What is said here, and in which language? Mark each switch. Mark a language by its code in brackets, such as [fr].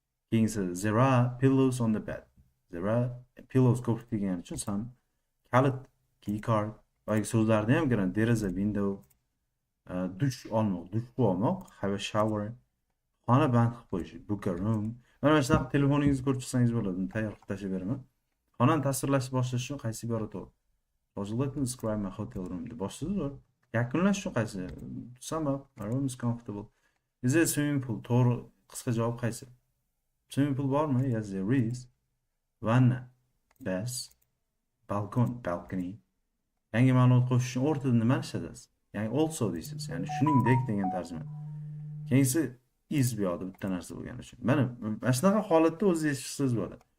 [en] Keyin there are pillows on the bed. There are pillows [uz] ko'plik degani uchun [en] some kalit, key card, [uz] boyagi so'zlarni ham kiradi. [en] There is a window. [uz] Dush olmoq, [en] have a shower. [uz] Xona band qilib qo'yish, [en] book a room. [uz] Mana shunaqa telefoningizni ko'rib chiqsangiz bo'ladi. Tayyor qilib tashlab beraman. Xonani tasvirlashni boshlash uchun qaysi ibora to'g'ri? [en] Let me describe my hotel room [uz] deb boshlaysiz. Yakunlash uchun qaysi? [en] Sum up, my room is comfortable. Is there a swimming pool? [uz] To'g'ri, qisqa javob qaysi? [en] Swimming pool bormi? Yes, there is. Vanna, bath, balcony. [uz] Yangi ma'lumot qo'shish uchun o'rtada nimani ishlatasiz? Ya'ni also deysiz. Ya'ni shuningdek degan tarjima. Keyingi is bu yoqda bitta narsa bo'lgani uchun. Mana shunaqa holatda o'zingiz eshitsangiz bo'ladi.